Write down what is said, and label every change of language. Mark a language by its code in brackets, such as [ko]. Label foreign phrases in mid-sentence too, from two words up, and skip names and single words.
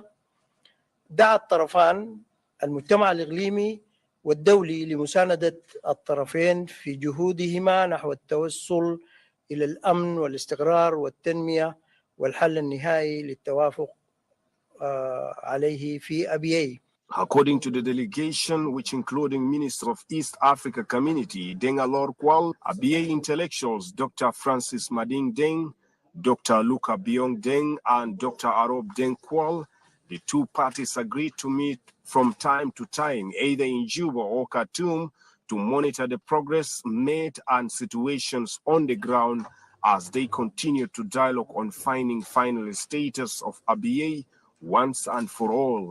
[ar] دعا الطرفان المجتمع الإقليمي والدولي لمساندة الطرفين في جهودهما نحو التوصل إلى الأمن والاستقرار والتنمية والحل النهائي للتوافق عليه في أبيعي. [en] According to the delegation, which including Minister of East Africa Community, Deng Alor Kwal, Abyei intellectuals, Dr. Francis Mading Deng, Dr. Luka Biong Deng, and Dr. Arob Deng Kwal, the two parties agreed to meet from time to time, either in Juba or Khartoum, to monitor the progress made and situations on the ground as they continue to dialogue on finding final status of Abyei once and for all.